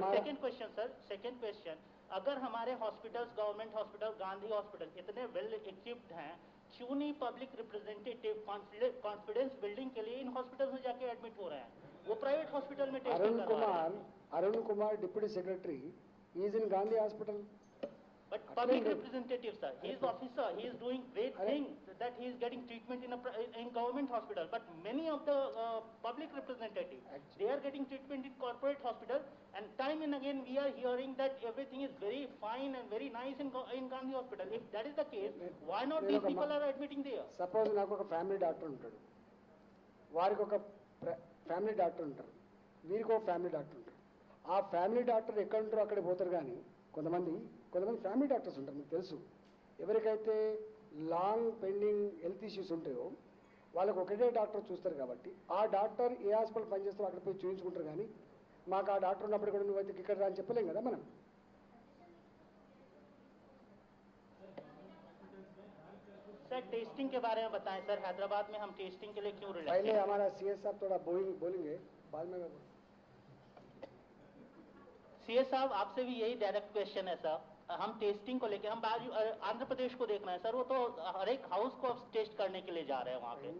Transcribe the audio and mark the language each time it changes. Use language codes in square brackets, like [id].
[hi] Second question sir, second question, अगर हमारे hospitals, government hospital, Gandhi hospital इतने वेल इक्विप्ड हैं, क्यों नहीं पब्लिक रिप्रेजेंटेटिव कॉन्फिडेंस बिल्डिंग के लिए इन हॉस्पिटल में जाके एडमिट हो रहे हैं? वो प्राइवेट हॉस्पिटल में टेस्टिंग कर रहे हैं. [en] Arun Kumar deputy secretary is in Gandhi Hospital. But public representative sir, he is officer, he is doing great things that he is getting treatment in government hospital. But many of the public representatives, they are getting treatment in corporate hospital, and time and again we are hearing that everything is very fine and very nice in Gandhi Hospital. If that is the case, why not these people are admitting there? [te] Suppose నాకు ఒక family doctor ఉంటాడు, వారికి ఒక family doctor ఉంటారు, వీరికి ఒక family doctor ఉంటారు. ఆ ఫ్యామిలీ డాక్టర్ ఎక్కడ ఉంటారో అక్కడ పోతారు. కానీ కొంతమంది ఫ్యామిలీ డాక్టర్స్ ఉంటారు, మీకు తెలుసు. ఎవరికైతే లాంగ్ పెండింగ్ హెల్త్ ఇష్యూస్ ఉంటాయో వాళ్ళకు ఒకటే డాక్టర్ చూస్తారు. కాబట్టి ఆ డాక్టర్ ఏ హాస్పిటల్ పనిచేస్తారో అక్కడ పోయి చూపించుకుంటారు. కానీ మాకు ఆ డాక్టర్ ఉన్నప్పుడు కూడా నువ్వు అయితే ఇక్కడ రా అని చెప్పలేం కదా మనం. [hi] सर टेस्टिंग के बारे में बताएं सर, हैदराबाद में हम टेस्टिंग के लिए क्यों रिलैक्स? पहले हमारा सीएस साहब थोड़ा बोलेंगे, बाद में सीएस साहब आपसे भी यही डायरेक्ट क्वेश्चन है सर. हम टेस्टिंग को लेके हम आंध्र प्रदेश को देखना है सर, वो तो हर एक हाउस को अब टेस्ट करने के लिए जा रहे हैं वहाँ पे।